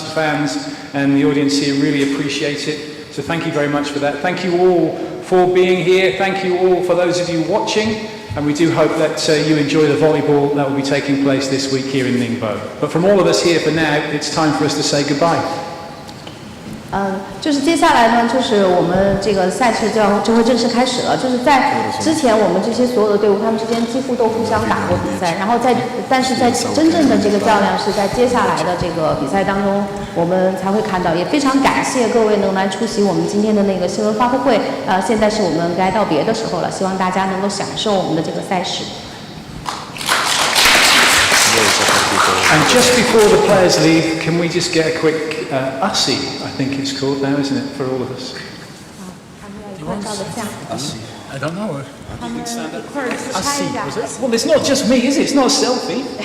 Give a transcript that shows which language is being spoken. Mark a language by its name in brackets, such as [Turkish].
[English] The fans and the audience here really appreciate it. So thank you very much for that. Thank you all for being here. Thank you all for those of you watching. And we do hope that you enjoy the volleyball that will be taking place this week here in Ningbo. But from all of us here for now, it's time for us to say goodbye. [Chinese] 就是接下来呢，就是我们这个赛事就会正式开始了。就是在之前，我们这些所有的队伍，他们之间几乎都互相打过比赛。然后但是在真正的这个较量是在接下来的这个比赛当中，我们才会看到。也非常感谢各位能来出席我们今天的那个新闻发布会。现在是我们该道别的时候了，希望大家能够享受我们的这个赛事。 [English] And just before the players leave, can we just get a quick Ussie, I think it's called now, isn't it, for all of us? I don't know. Ussie, was it? Well, it's not just me, is it? It's not a selfie.